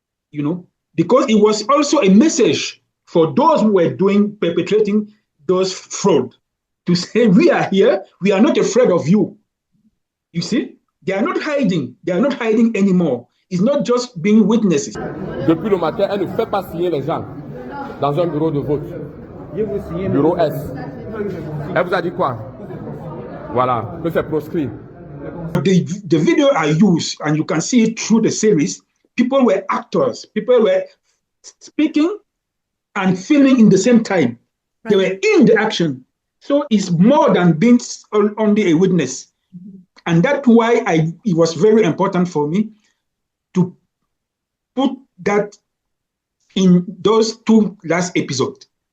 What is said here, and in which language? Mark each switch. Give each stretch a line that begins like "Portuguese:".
English: Because it was also a message for those who were perpetrating those fraud to say, we are here, we are not afraid of you. You see, they are not hiding anymore. It's not just being witnesses.
French: Depuis le matin, elle ne fait pas signer les gens dans un bureau de vote. Bureau S. Elle vous a dit quoi? Voilà, que c'est proscrit.
English: The video I use, and you can see it through the series, people were actors. People were speaking and filming in the same time. Right. They were in the action. So it's more than being only a witness. And that's why it was very important for me to put that in those two last episodes.